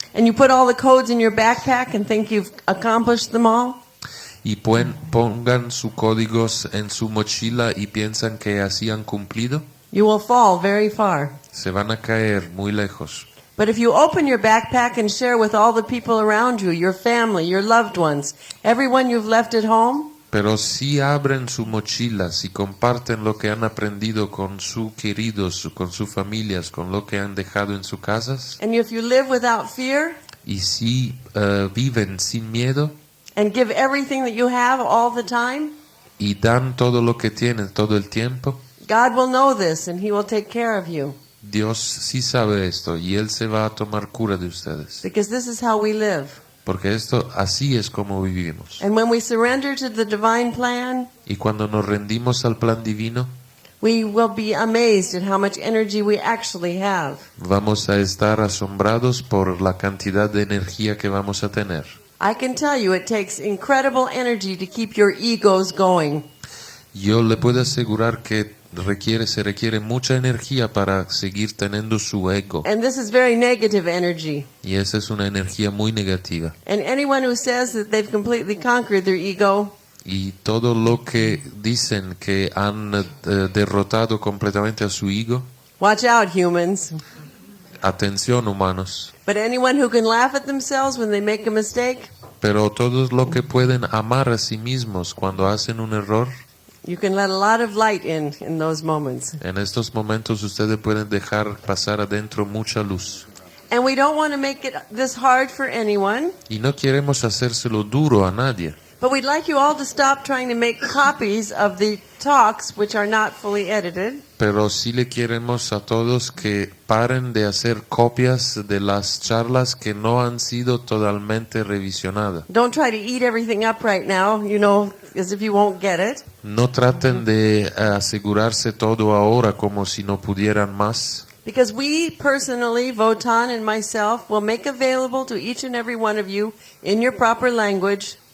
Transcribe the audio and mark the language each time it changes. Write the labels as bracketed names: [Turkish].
[English] and you put all the codes in your backpack and think you've accomplished them all, [Spanish] y pongan sus códigos en su mochila y piensan que así han cumplido, [English] you will fall very far. [Spanish] se van a caer muy lejos. [English] But if you open your backpack and share with all the people around you, your family, your loved ones, everyone you've left at home, [Spanish] pero si abren su mochila, si comparten lo que han aprendido con sus queridos, con sus familias, con lo que han dejado en sus casas, [English] and if you live without fear, [Spanish] y si viven sin miedo, [English] and give everything that you have all the time, [Spanish] y dan todo lo que tienen todo el tiempo, [English] God will know this and He will take care of you. [Spanish] Dios sí sabe esto y Él se va a tomar cura de ustedes. [English] Because this is how we live. [Spanish] Porque así es como vivimos. [English] And when we surrender to the divine plan, [Spanish] y cuando nos rendimos al plan divino, [English] we will be amazed at how much energy we actually have. [Spanish] Vamos a estar asombrados por la cantidad de energía que vamos a tener. [English] I can tell you it takes incredible energy to keep your egos going. [Spanish] Yo le puedo asegurar que se requiere mucha energía para seguir teniendo su ego. [English] And this is very negative energy. [Spanish] Y esa es una energía muy negativa. [English] And anyone who says that they've completely conquered their ego, [Spanish] y todo lo que dicen que han derrotado completamente a su ego, [English] watch out, humans. [Spanish] Atención, humanos. [English] But anyone who can laugh at themselves when they make a mistake, [Spanish] pero todos los que pueden amar a sí mismos cuando hacen un error, [English] you can let a lot of light in those moments. [Spanish] En estos momentos ustedes pueden dejar pasar adentro mucha luz. [English] And we don't want to make this hard for anyone. [Spanish] Y no queremos hacérselo duro a nadie. [English] But we'd like you all to stop trying to make copies of the talks which are not fully edited. [Spanish] Pero sí le queremos a todos que paren de hacer copias de las charlas que no han sido totalmente revisionadas. [English] Don't try to eat everything up right now, as if you won't get it. [Spanish] No traten de asegurarse todo ahora como si no pudieran más. [English] Because we personally, Votan and myself, will make available to each and every one of you in your proper language.